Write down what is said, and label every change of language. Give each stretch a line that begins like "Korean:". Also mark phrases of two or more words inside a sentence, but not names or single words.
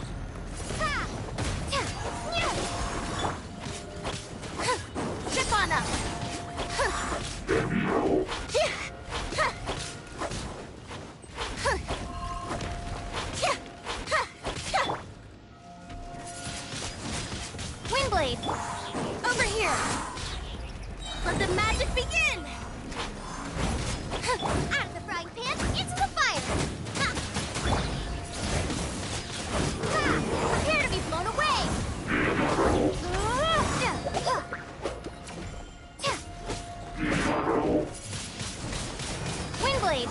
English: Ha! Ta! Nya! Huh! Step on up! Huh! Yeah! Huh! Huh! Yeah! Ha! Ha! Windblade! Over here! Let the magic begin! Huh! Out of the frying pan, into the fire! Ha! Ha! Prepare to be blown away! Windblade!